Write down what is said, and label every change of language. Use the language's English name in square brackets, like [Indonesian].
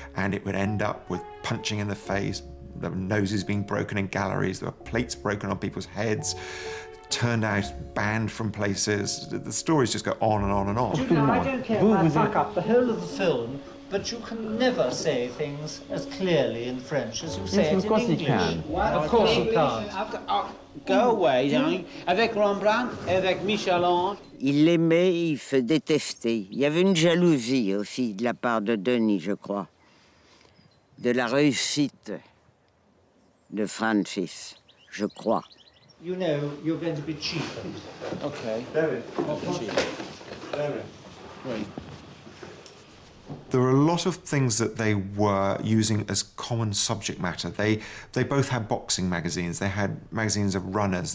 [English] And it would end up with punching in the face, there were noses being broken in galleries, there were plates broken on people's heads, turned out, banned from places. The stories just go on and on and on. You know, I don't care if I fuck up the whole of the film, but you can never say things as clearly in French as you say it in English. Of course you can. Of course you can't. go away, darling. [French] Avec Rembrandt, avec Michel-Ange. Il l'aimait, il se détestait. Il y avait une jalousie aussi de la part de Denis, je crois, de la réussite de Francis, je crois. [English] You know, you're going to be cheapened. Okay. Very. Cheap. Very. Right. There are a lot of things that they were using as common subject matter. They both had boxing magazines. They had magazines of runners.